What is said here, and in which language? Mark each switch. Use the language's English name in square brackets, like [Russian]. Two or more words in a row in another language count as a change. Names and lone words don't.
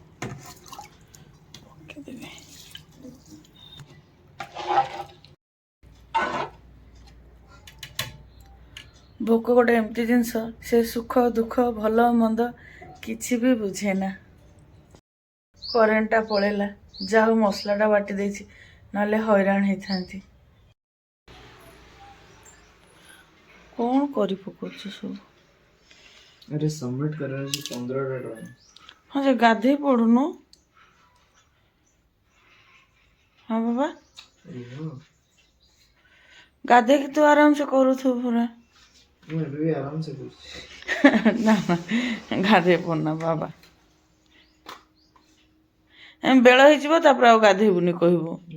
[Odia] ଭୋକ ଗୋଟେ ଏମିତି ଜିନିଷ, ସେ ସୁଖ ଦୁଃଖ ଭଲ ମନ୍ଦ କିଛି ବି ବୁଝେ ନା। କରେଣ୍ଟଟା ପଳେଇଲା, ଯାହା ହଉ ମସଲାଟା ବାଟି ଦେଇଛି, ନହେଲେ ହଇରାଣ ହେଇଥାନ୍ତି। କ'ଣ କରି ପକଉଛୁ ସବୁ? अरे सबमिट करार ଅଛି 15ଟା ଡ୍ରଇଂ। ହଁ ଯେ ଗାଧେଇ ପଡୁନୁ। ହଁ ବାବା, ଗାଧେଇକି ତୁ ଆରାମସେ କରୁଥିବୁ ପୁରା। ମୁଁ ଏବେ ବି ଆରାମସେ କରୁଛି। ନା ଗାଧେଇ ପଡୁନା ବାବା, ବେଳ ହେଇଯିବ, ତାପରେ ଆଉ ଗାଧେଇବୁନି କହିବୁ।